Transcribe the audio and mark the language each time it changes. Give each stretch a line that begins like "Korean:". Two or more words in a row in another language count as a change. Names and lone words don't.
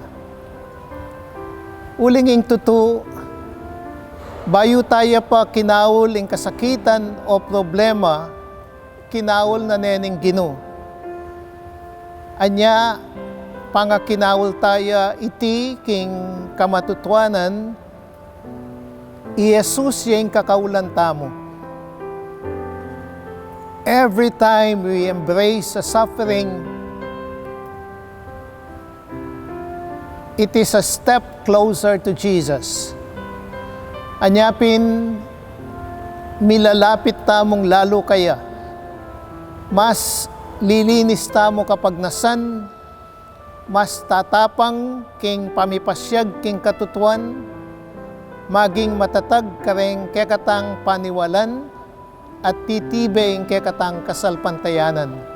Pampanga: Uling ing tutu, bayo tayo pa kinaul ing kasakitan o problema, kinaul na nening Ginoo. Anya, pangakinawal tayo iti king kamatutuanan, Jesus yung kakaulan tamo.
English: Every time we embrace a suffering, it is a step closer to Jesus.
Pampanga: Anyapin, milalapit tamong lalo kaya. Mas lilinis tamo kapag nasan mas tatapang king pamipasyag king katutuan, maging matatag kareng kekatang paniwalan, at titibay ing kekatang kasalpantayanan.